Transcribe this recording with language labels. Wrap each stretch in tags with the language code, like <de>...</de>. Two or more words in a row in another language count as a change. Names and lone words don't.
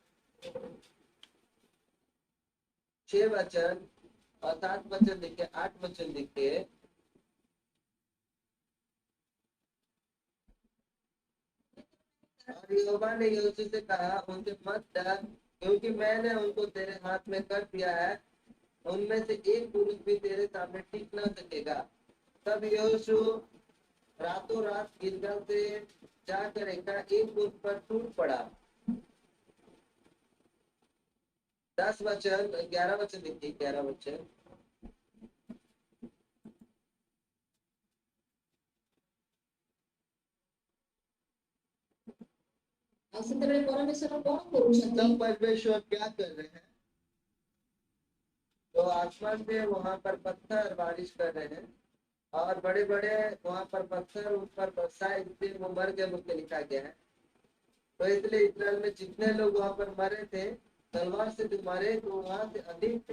<hi>6 वचन और 7 वचन देखिए, 8 वचन देखिए, और यहोवा ने यहोशू से कहा, उनसे मत डर, क्योंकि मैंने उनको तेरे हाथ में कर दिया है, उनमें से एक पुरुष भी तेरे सामने टिक न सकेगा। तब यहोशू रातों रात गिलगाल से जाकर एकाएक उस पर टूट पड़ा। 10 वचन, 11 वचन देखिए, 11 वचन,</hi> <or>ଆଉ ସେତେବେଳେ ପରମେଶ୍ୱର କଣ କରୁଛନ୍ତି?</or> <hi>तब परमेश्वर क्या कर रहे हैं? तो आसमान से वहां पर पत्थर बारिश कर रहे हैं, और बड़े बड़े वहां पर पत्थर उन पर बरसाए, इसलिए वो मर गए मुझे लिखा गया है। तो इसलिए इस्राएल में जितने लोग वहां पर मरे थे तलवार से जो मरे तो वहां से अधिक थे।</hi>